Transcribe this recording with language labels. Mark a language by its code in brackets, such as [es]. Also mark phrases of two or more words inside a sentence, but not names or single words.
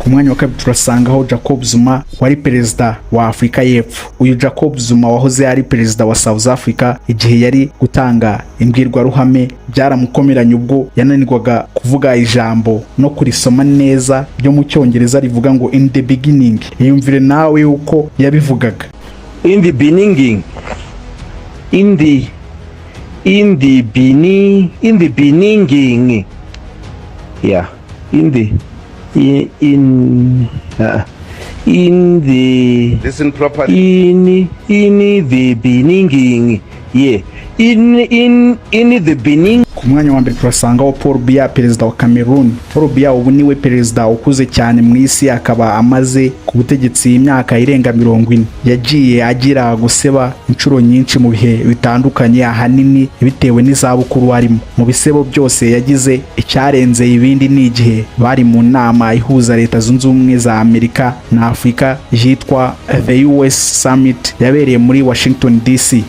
[rw] Ku mwanya wa kabiri turasangaho Jacob Zuma wari perezida wa Afurika y'Epfo. Uyu Jacob Zuma wahoze ari perezida wa South Africa igihe yari gutanga imbwirwaruhame byaramukomeranye ubwo yananirwaga kuvuga ijambo no kurisoma neza ryo mu Cyongereza rivuga ngo [en] in the beginning. [rw] Yumvire nawe uko yabivugaga. [en] In the beginning, in the beginning, yeah, listen properly. in the beginning, yeah, in the beginning. [rw] Ku mwanya wa mbere turasangaho Paul Biya perezida wa Cameroon. Paul Biya ubu niwe perezida ukuze cyane mu isi, akaba amaze ku butegetsi imyaka irenga 40. Yagiye agira guseba inshuro nyinshi mu bihe bitandukanye, ahanini bitewe n'izabukuru arimo. Mu bisebo byose yagize icyarenze ibindi ni igihe bari mu nama ihuza Leta Zunze Ubumwe za Amerika na Afurika yitwa The US Summit yabereye muri Washington DC.